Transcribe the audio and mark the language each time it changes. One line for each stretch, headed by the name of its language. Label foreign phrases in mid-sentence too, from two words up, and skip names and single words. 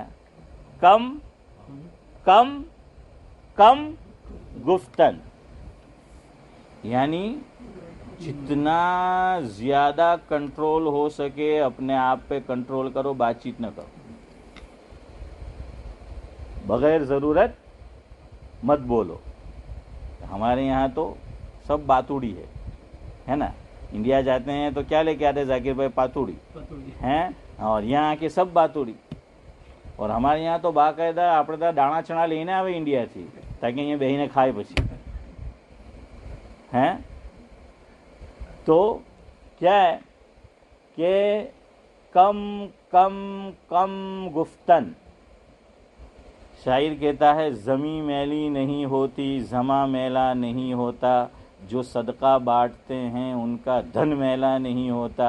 Persian: کم کم کم گفتن،
Urdu: یعنی جتنا زیادہ کنٹرول ہو سکے اپنے آپ پہ کنٹرول کرو، بات چیت نہ کرو، بغیر ضرورت مت بولو. ہمارے یہاں تو سب باتوڑی ہے نا. انڈیا جاتے ہیں تو کیا لے کے آتے ذاکر بھائی؟ پاتوڑی ہیں، اور یہاں کے سب باتوڑی. اور ہمارے یہاں تو باقاعدہ
Gujarati: આપણે દાણા ચણા લઈને આવે ઇન્ડિયાથી તાકે અહીંયા બેહીને ખાય પછી ہیں.
Urdu: تو کیا ہے کہ
Persian: کم کم کم گفتن.
Urdu: شاعر کہتا ہے زمیں میلی نہیں ہوتی، زماں میلا نہیں ہوتا، جو صدقہ بانٹتے ہیں ان کا دھن میلا نہیں ہوتا.